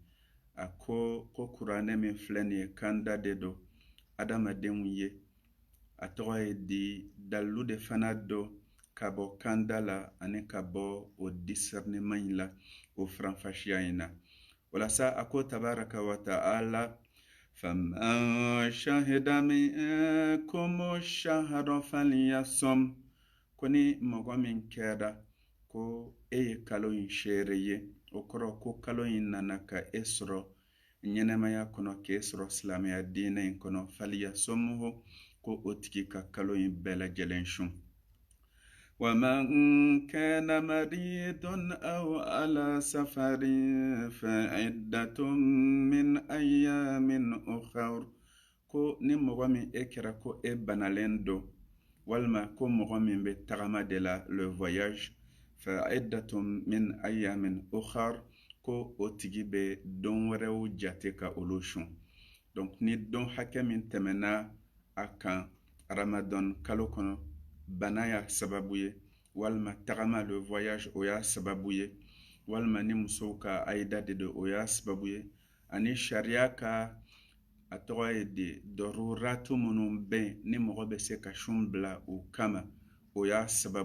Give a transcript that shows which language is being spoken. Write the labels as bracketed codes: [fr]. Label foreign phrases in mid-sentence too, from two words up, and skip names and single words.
[bm] A ko kuranɛ min filɛ nin ye kanda de do adamadenw ye, a tɔgɔ ye di dalu de fana do ka bɔ kanda la ani ka bɔ o discernement in la, o faranfasiya in na. Walasa a ko [ar] تبارك وتعالى فمن شهد منكم الشهر فليصمه. [bm] Ko ni mɔgɔ min kɛra ko e ye kalo in seere ye, o kɔrɔ ko kalo in nana ka e sɔrɔ ɲɛnɛmaya kɔnɔ, k'e sɔrɔ silamɛya diinɛ in kɔnɔ, falyasumhu, ko o tigi ka kalo in bɛɛ lajɛlen sun. [ar] ومن كان مريضا أو على سفر فعدة من أيام أخر. [bm] ko ni mɔgɔ min e kɛra ko e banalen do, walima ko mɔgɔ min bɛ tagama de la, [fr] le voyage, [ar] فعدة من أيام أخر, [bm] ko o tigi bɛ don wɛrɛw jate ka olu sun. Donc ni don hakɛ min tɛmɛna a kan Ramadan kalo kɔnɔ, bana y'a sababu ye, walima tagama [fr] le voyage [bm] o y'a sababu ye, walima ni musow ka ayida de do o y'a sababu ye, ani sariya ka a tɔgɔ ye de dɔruratu minnu bɛn ni mɔgɔ bɛ se ka sun bila o kama, o y'a sababu ye.